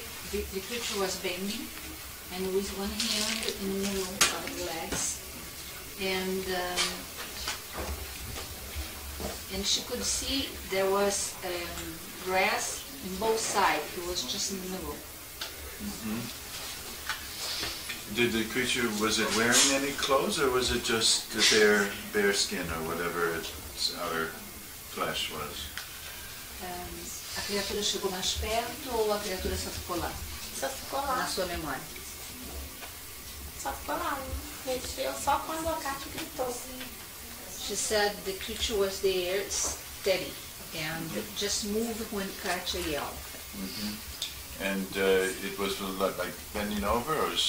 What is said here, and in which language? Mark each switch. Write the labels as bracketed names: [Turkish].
[English] The creature was bending and with one hand in the middle of the legs, and she could see there was grass in both sides. It was just in the middle. Mm-hmm. Did the creature, was it wearing any clothes, or was it just the bare skin, or whatever its outer flesh was? [Portuguese] A criatura chegou mais perto ou a criatura só ficou lá? Só ficou lá. Na sua memória? Só ficou lá. Mexeu só quando a Kátia gritou. [English] She said the creature was there steady and just moved when Katia yelled. Mm-hmm. And it was like bending over, or